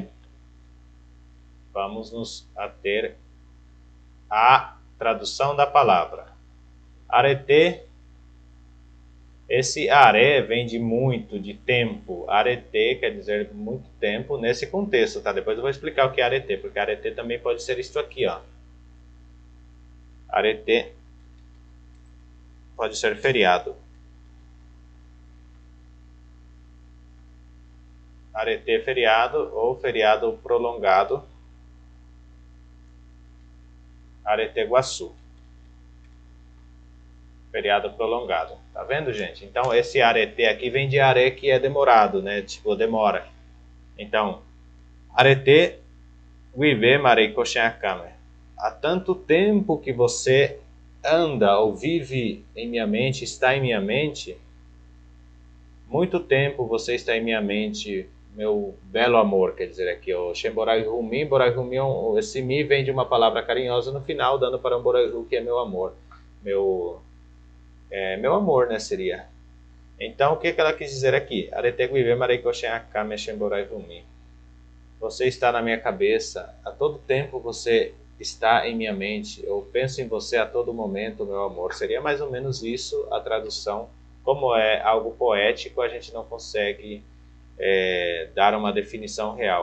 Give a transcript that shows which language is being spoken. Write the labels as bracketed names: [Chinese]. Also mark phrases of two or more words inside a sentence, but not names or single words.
[Portuguese] Vamos nos ater à tradução da palavra. Arete. Esse are vem de muito, de tempo. Arete quer dizer muito tempo nesse contexto, tá? Depois eu vou explicar o que é arete, porque arete também pode ser isto aqui, ó. Arete pode ser feriado. Arete feriado ou feriado prolongado. [Guarani] Arete Guaçu. [Portuguese] Feriado prolongado. Tá vendo, gente? Então, esse arete aqui vem de are, que é demorado, né? Tipo, demora. Então, [Guarani] arete guive marei koshenakame. [Portuguese] Há tanto tempo que você anda ou vive em minha mente, está em minha mente. Muito tempo você está em minha mente, meu belo amor, quer dizer aqui, o [Guarani] Shemborai Rumi. Borai Rumi, [Portuguese] esse mi vem de uma palavra carinhosa no final, dando para um [Guarani] Borai Ru, [Portuguese] que é meu amor. Meu amor, né, seria. Então, o que ela quis dizer aqui? [Guarani] Arete guive marei koshenakame Shemborai Rumi. [Portuguese] Você está na minha cabeça, a todo tempo você está em minha mente, eu penso em você a todo momento, meu amor. Seria mais ou menos isso a tradução. Como é algo poético, a gente não consegue dar uma definição real.